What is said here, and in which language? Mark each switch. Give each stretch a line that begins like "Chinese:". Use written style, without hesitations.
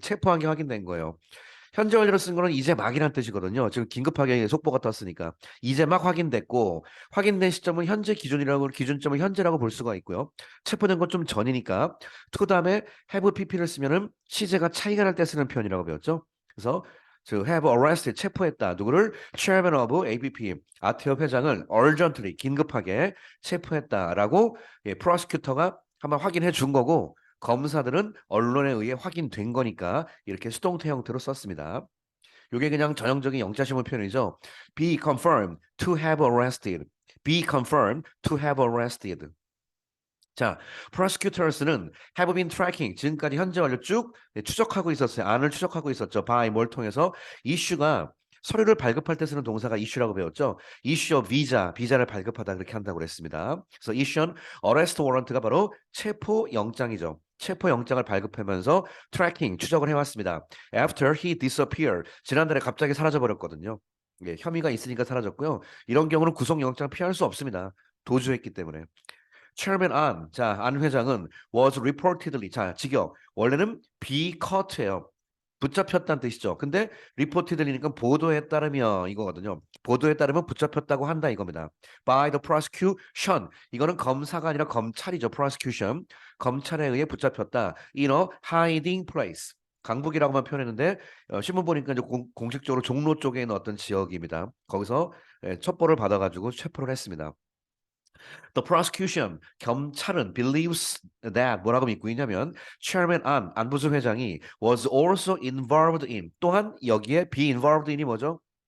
Korean: 체포한 게 확인된 거예요. 현재 완료로 쓴 거는 이제 막이란 뜻이거든요. 지금 긴급하게 속보가 떴으니까 이제 막 확인됐고 확인된 시점은 현재 기준이라고 기준점을 현재라고 볼 수가 있고요. 체포된 건 좀 전이니까 to 다음에 have pp를 쓰면은 시제가 차이가 날 때 쓰는 표현이라고 배웠죠. 그래서 to have arrested 체포했다. 누구를
English: chairman of ABP
Korean: 아태업 회장을 urgently 긴급하게 체포했다라고 prosecutor가 한번 확인해 준 거고 검사들은 언론에 의해 확인된 거니까 이렇게 수동태 형태로 썼습니다. 이게 그냥 전형적인 영자시문 표현이죠.
English: Be confirmed to have arrested. Be confirmed to have arrested.
Korean: 자, prosecutors는 have been tracking 지금까지 현재 완료 쭉 추적하고 있었어요. 안을 추적하고 있었죠. by 뭘 통해서 이슈가 서류를 발급할 때 쓰는 동사가 이슈라고 배웠죠. issue of visa, 비자를 발급하다 그렇게 한다고 그랬습니다. 그래서
English: issue arrest warrant
Korean: 가 바로 체포 영장이죠. 체포 영장을 발급하면서 tracking 추적을 해왔습니다.
English: After he disappeared
Korean: 지난달에 갑자기 사라져 버렸거든요. 예, 혐의가 있으니까 사라졌고요. 이런 경우는 구속영장 피할 수 없습니다. 도주했기 때문에. Chairman An, 자, 안 회장은 was reportedly, 자, 직역. 원래는 be caught예요. 붙잡혔다는 뜻이죠. 근데 reportedly니까 보도에 따르면 이거거든요. 보도에 따르면 붙잡혔다고 한다 이겁니다.
English: By the prosecution.
Korean: 이거는 검사가 아니라 검찰이죠.
English: prosecution.
Korean: 검찰에 의해 붙잡혔다.
English: In a hiding place.
Korean: 강북이라고만 표현했는데 신문 보니까 이제 공식적으로 종로 쪽에 있는 어떤 지역입니다. 거기서 첩보를 받아가지고 체포를 했습니다. The prosecution, 검찰은 believes that 뭐라고 믿고 있냐면 Chairman An, 안부수 회장이
English: was also involved in
Korean: 또한 여기에 be involved in이 뭐죠?